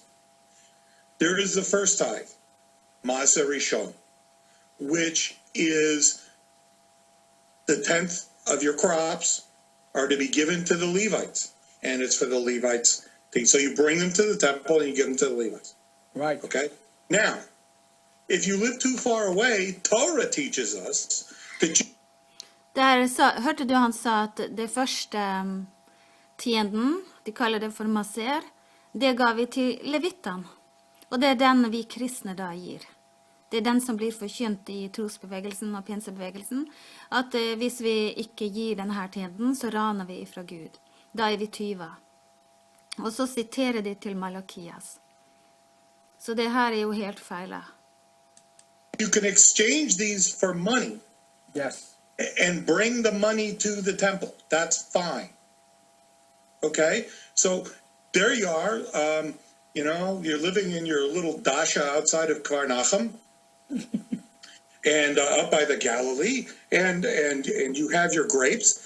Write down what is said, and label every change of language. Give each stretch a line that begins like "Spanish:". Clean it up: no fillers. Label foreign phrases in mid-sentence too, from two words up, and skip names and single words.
English: There is the first tithe,
Hebrew: Maaser Rishon,
English: which is the 10th of your crops are to be given to the Levites, and it's for the Levites. So you bring them to the temple and you give them to the Levites. Right. Okay? Now, if you live too far away, Torah teaches us that you
Norwegian: Hørte du han sa at det første tienden, de kaller det for maser, det ga vi til levittene. Og det er den vi kristne da gir. Det er den som blir forkynt i trosbevegelsen og pinsebevegelsen, at hvis vi ikke gir denne tienden, så raner vi ifra Gud. Da er vi tyver. Og så siterer de til Malakias. Så det her er jo helt feilet.
English: you can exchange these for money Yes. and bring the money to the temple. That's fine. Okay? So there you are. You're living in your little dasha outside of Kvarnachem and up by the Galilee, and you have your grapes.